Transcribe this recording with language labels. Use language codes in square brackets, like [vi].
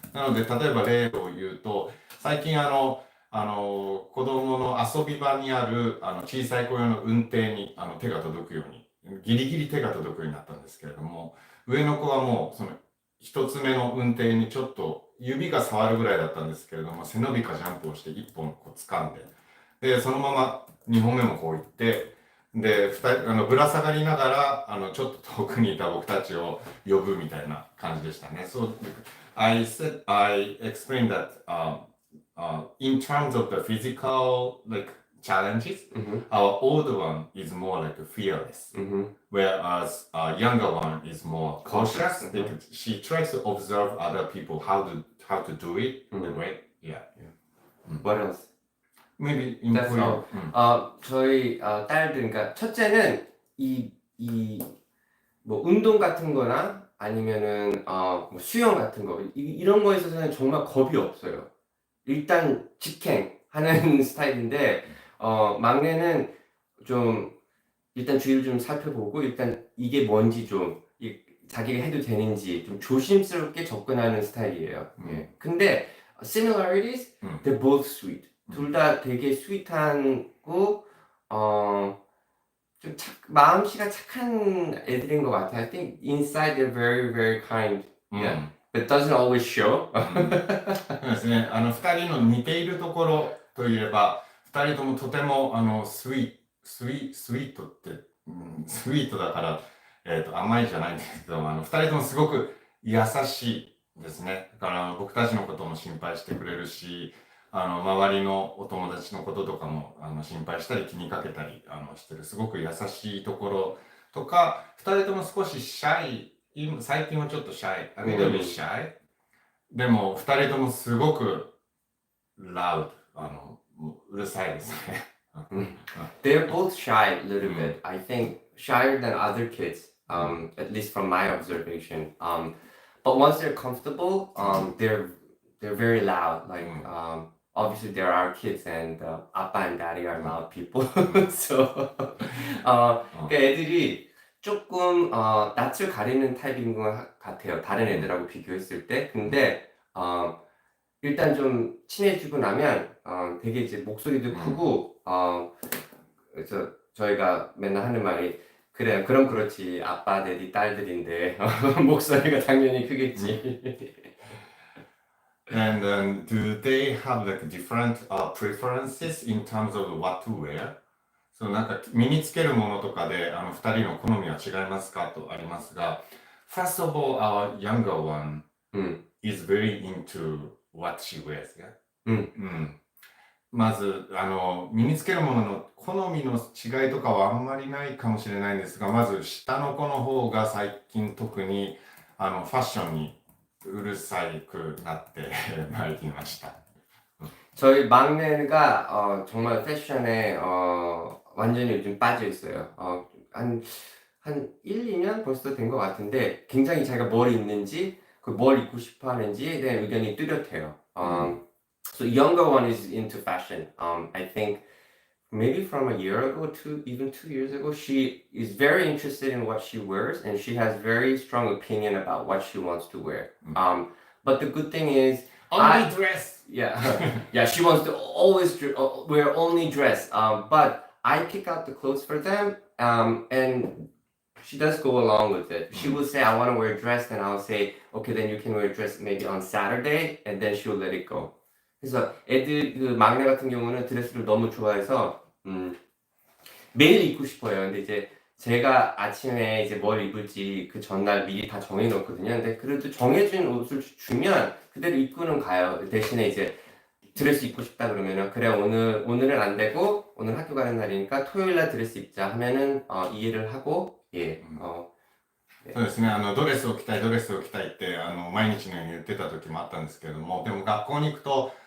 [ja] なので、例えば例を言うと、最近子供の遊び場にある小さい子用の運転に手が届くように、ギリギリ手が届くようになったんですけれども、上の子はもうその一つ目の運転にちょっと指が触るぐらいだったんですけれども、背伸びかジャンプをして一本こう掴んで、で、そのまま二本目もこう行って、で、ぶら下がりながら、ちょっと遠くにいた僕たちを呼ぶみたいな感じでしたね。 [en] So, I explained that, in terms of the physical like challenges, Mm-hmm. our older one is more like fearless, Mm-hmm. whereas our younger one is more cautious. Mhm. Because she tries to observe other people how to do it, Mhm. right? Yeah. What else? Maybe in That's Korea. all. [ko] 저희 딸들, 그러니까 첫째는 이 뭐 운동 같은 거나 아니면은 뭐 수영 같은 거 이런 거에 있어서는 정말 겁이 없어요. 일단 직행하는 스타일인데 막내는 좀 일단 주위를 좀 살펴보고 일단 이게 뭔지 좀 자기가 해도 되는지 좀 조심스럽게 접근하는 스타일이에요. 예. 근데 [en] similarities, they're both sweet. [ko] 둘 다 되게 스윗하고 좀 마음씨가 착한 애들인 것 같아요. [en] I think inside they're very, very kind. Yeah. But doesn't always show. [ja] そうですね。二人の似ているところといえば、二人ともとても、スイートって、スイートだから、甘いじゃないんですけど、二人ともすごく優しいですね。だから僕たちのことも心配してくれるし、周りのお友達のこととかも、心配したり気にかけたり、してる、すごく優しいところとか、二人とも少しシャイ、最近はちょっとシャイ、 [en] a little bit shy。 [ja] でも、二人ともすごくloud、うるさいですね。 [en] They're both shy a little bit. I think shyer than other kids, at least from my observation. But once they're comfortable, they're very loud. Like obviously there are kids and 아빠 and daddy are loud people. [ko] So 그러니까 애들이 조금 낯을 가리는 타입인 것 같아요. 다른 애들하고 비교했을 때. 근데 일단 좀 친해지고 나면 되게 이제 목소리도 크고 그래서 저희가 맨날 하는 말이 그래 그럼 그렇지 아빠 데디 딸들인데 목소리가 당연히 크겠지. [en] And do they have like different preferences in terms of what to wear? [ja] そうなんか身につけるものとかで二人の好みは違いますかとありますが、 [en] First of all, our younger one is very into what she wears. Yeah? [ja] まず身につけるものの好みの違いとかはあんまりないかもしれないんですが、まず下の子の方が最近特にファッションにうるさくなってまいりました。 [ko] 저희 막내가 정말 패션에 완전히 요즘 빠져 있어요. 한 1, 2년 벌써 된 것 같은데 굉장히 자기가 뭘 입는지 뭘 입고 싶어 하는지에 대한 의견이 뚜렷해요. [en] So younger one is into fashion. I think maybe from a year ago to even 2 years ago, she is very interested in what she wears and she has very strong opinion about what she wants to wear. But the good thing is Only dress! Yeah, yeah, she wants to always wear only dress. But I pick out the clothes for them, and she does go along with it. She will say, "I want to wear a dress," and I'll say, "Okay, then you can wear a dress maybe on Saturday," and then she'll let it go. [ko] 그래서 애들 그 막내 같은 경우는 드레스를 너무 좋아해서 매일 입고 싶어요. 근데 이제 제가 아침에 이제 뭘 입을지 그 전날 미리 다 정해놓거든요. 근데 그래도 정해진 옷을 주면 그대로 입고는 가요. 대신에 이제 드레스 입고 싶다 그러면은 그래 오늘은 안 되고 오늘 학교 가는 날이니까 토요일 날 드레스 입자 하면은 이해를 하고 예. [ja] そうですね、ドレスを着たいって毎日のように言ってた時もあったんですけれども、でも学校に行くと